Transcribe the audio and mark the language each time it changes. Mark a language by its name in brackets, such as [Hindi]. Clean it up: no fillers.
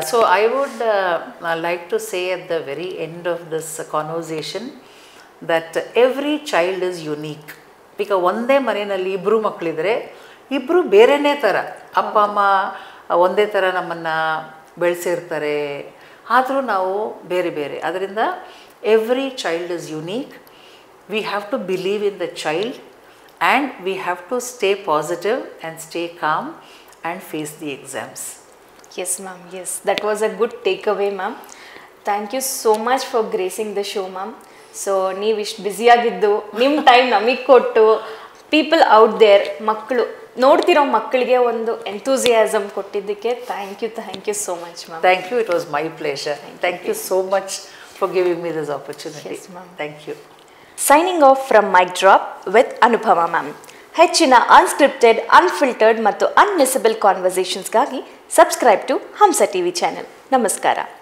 [English] So I would like to say at the very end of this conversation that every child is unique. [Kannada] ಈಗ ಒಂದೇ ಮನೆಯಲ್ಲಿ ಇಬ್ಬರು ಮಕ್ಕಳಿದ್ರೆ ಇಬ್ಬರು ಬೇರೆಯೇ ಥರ, ಅಪ್ಪ ಅಮ್ಮ ಒಂದೇ ಥರ ನಮ್ಮನ್ನು ಬೆಳೆಸಿರ್ತಾರೆ, ಆದರೂ ನಾವು ಬೇರೆ ಬೇರೆ. [English] ಅದರಿಂದ every child is unique. We have to believe in the child and we have to stay positive and stay calm and face the exams. Yes ma'am, yes, that was a good takeaway ma'am. Thank you so much for gracing the show ma'am. [Kannada] So ನೀವು ಇಷ್ಟು ಬ್ಯುಸಿಯಾಗಿದ್ದು ನಿಮ್ಮ time ನಮಗೆ ಕೊಟ್ಟು [English] people out there, [Kannada] ಮಕ್ಕಳು ನೋಡ್ತಿರೋ ಮಕ್ಕಳಿಗೆ ಒಂದು enthusiasm ಕೊಟ್ಟಿದ್ದಕ್ಕೆ [English] Thank you so much ma'am. Thank you, it was my pleasure. Thank you so much for giving me this opportunity. Yes ma'am. Thank you. Signing off from Mic Drop with Anupama ma'am. [Kannada] ಹೆಚ್ಚಿನ unscripted, unfiltered ಮತ್ತು ಅನ್ಮಿಸಬಲ್ ಕಾನ್ವರ್ಸೇಷನ್ಸ್ಗಾಗಿ [English] subscribe to [Kannada] Hamsa TV channel. ನಮಸ್ಕಾರ.